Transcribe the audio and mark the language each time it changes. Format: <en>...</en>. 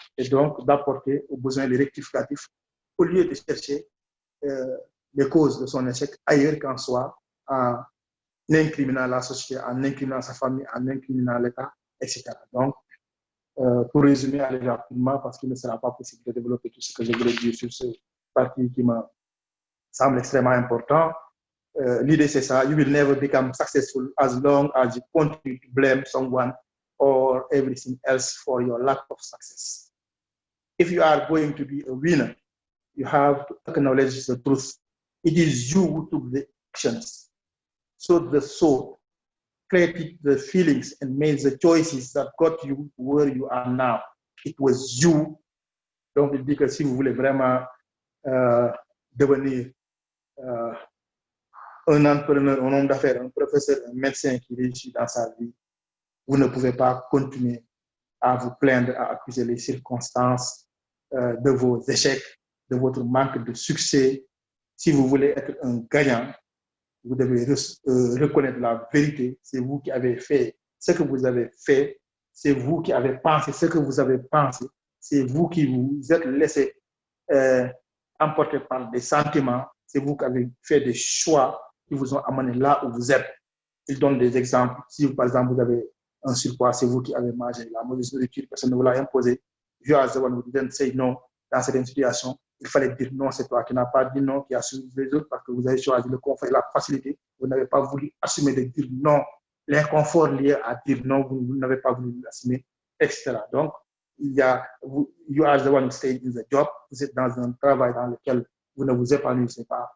<fr>Et donc, d'apporter aux besoins les rectificatifs au lieu de chercher les causes de son échec ailleurs qu'en soi, en incriminant la société, en incriminant sa famille, en incriminant l'État, etc. Donc, pour résumer, aller rapidement, parce qu'il ne sera pas possible de développer tout ce que je voulais dire sur ce parti qui me semble extrêmement important. L'idée, c'est ça.</fr> <en>You will never become successful as long as you continue to blame someone or everything else for your lack of success. If you are going to be a winner, you have to acknowledge the truth. It is you who took the actions, sowed the soul, created the feelings, and made the choices that got you where you are now. It was you.</en> <fr>Donc, il dit que si vous voulez vraiment devenir un entrepreneur, un homme d'affaires, un professeur, un médecin qui réussit dans sa vie, vous ne pouvez pas continuer à vous plaindre, à accuser les circonstances de vos échecs, de votre manque de succès. Si vous voulez être un gagnant, vous devez reconnaître la vérité. C'est vous qui avez fait ce que vous avez fait. C'est vous qui avez pensé ce que vous avez pensé. C'est vous qui vous êtes laissé emporter par des sentiments. C'est vous qui avez fait des choix qui vous ont amené là où vous êtes. Il donne des exemples. Si, par exemple, vous avez un surpoids, c'est vous qui avez mangé la mauvaise nourriture, personne ne vous l'a imposé.</fr> <en>You are the one who didn't say no</en> <fr>dans certaines situations. Il fallait dire non, c'est toi qui n'as pas dit non, qui a suivi les autres parce que vous avez choisi le confort et la facilité. Vous n'avez pas voulu assumer de dire non. L'inconfort lié à dire non, vous n'avez pas voulu l'assumer, etc. Donc, il y a,</fr> <en>you are the one who stayed in the job.</en> <fr>Vous êtes dans un travail dans lequel vous ne vous épanouissez pas.</fr>